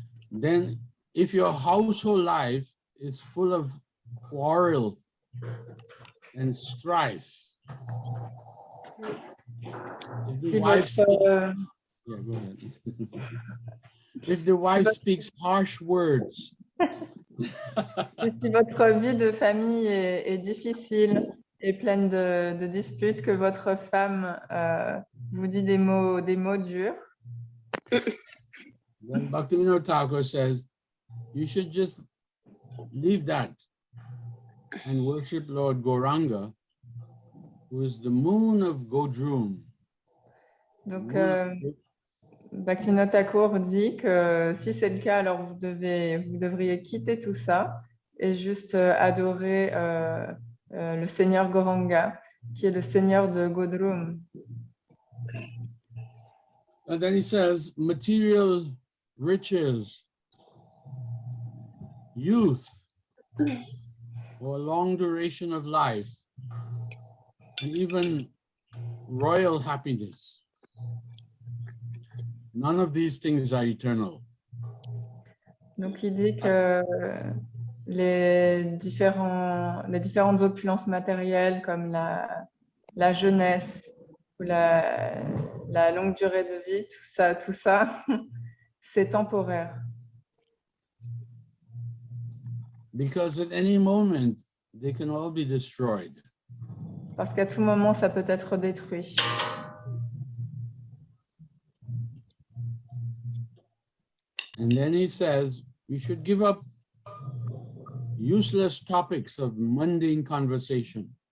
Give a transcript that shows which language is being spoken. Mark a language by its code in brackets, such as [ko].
[en] then if your household life is full of quarrel and strife, if the [fr] si [en] wife [fr] votre, [en] yeah, go ahead. If the wife speaks harsh words, [fr] si votre vie de famille est difficile et pleine de disputes, que votre femme vous dit des mots durs, [en] then Bhaktivinoda Thakur says, you should just leave that and worship Lord Gauranga, who is the moon of Godrum. [fr] donc Bhaktivinoda Thakur dit que si c'est le cas, alors vous devriez quitter tout ça et juste adorer le Seigneur Gauranga, qui est le Seigneur de Godrum. [en] And then he says, material riches, youth, or a long duration of life, and even royal happiness. None of these things are eternal. [fr] Donc il dit que les différentes opulences matérielles comme la jeunesse ou la longue durée de vie, tout ça, c'est temporaire. [en] Because at any moment, they can all be destroyed. [fr] Parce qu'à tout moment, ça peut être détruit. [en] And then he says, we should give up useless topics of mundane conversation.